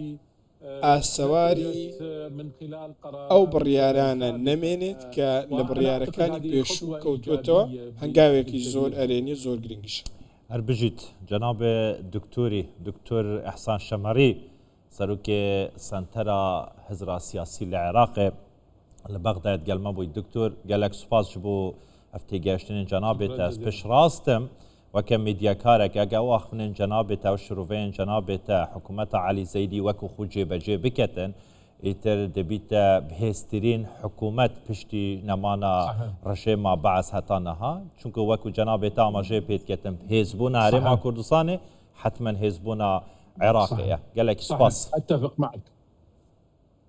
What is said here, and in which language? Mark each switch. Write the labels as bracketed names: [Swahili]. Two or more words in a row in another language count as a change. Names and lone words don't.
[Central Kurdish] ئاسەواری ئەو بڕیارانە نەمێنێت کە لە بڕیارەکانی پێشوو کەوتوێتەوە هەنگاوێکی زۆر ئەرێنی زۆر گرنگش. [Kurdish] هەربژیت جەناب دکتۆری دکتۆر ئەحسان شەمەڕی سەرۆکێ سەنتەرا هزرا سیاسی لە عێراقێ لە بەغداد گەلمە بووی دکتۆر گەلێک سوپاس ji بۆ ev têgeştinên cenabê te ez pêş rastim weke medyakarek ege axivînin cenabê te ew şiroveyên cenabê te hikûmeta Elî Zeydî wekû xwe cêbecê biketin îtir dibîte bihêztirîn hikûmet piştî nemana rejêma Bees heta niha çunku wekû cenabê te amajê pê diketin hêzbûna Herêma Kurdistanê hetmen hêzbûna Iraqê ye gelekî spas.